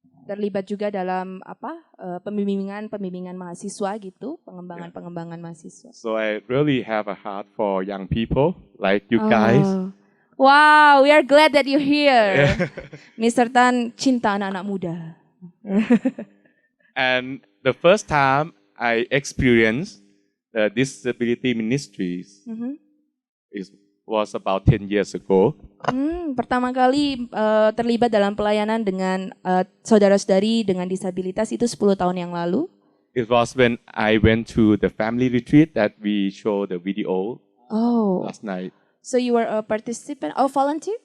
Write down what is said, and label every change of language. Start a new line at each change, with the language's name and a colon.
Indonesian: Terlibat juga dalam pembimbingan mahasiswa gitu, pengembangan mahasiswa.
English: So I really have a heart for young people like you guys. Oh. Wow, we are glad that you're here.
Indonesian: Mr. Tan cinta anak-anak muda.
English: And the first time I experienced the disability ministries was about 10 years ago.
Indonesian: Pertama kali terlibat dalam pelayanan dengan saudara-saudari dengan disabilitas itu 10 tahun yang lalu.
English: It was when I went to the family retreat that we showed the video Oh, last night. so you were a participant, volunteer?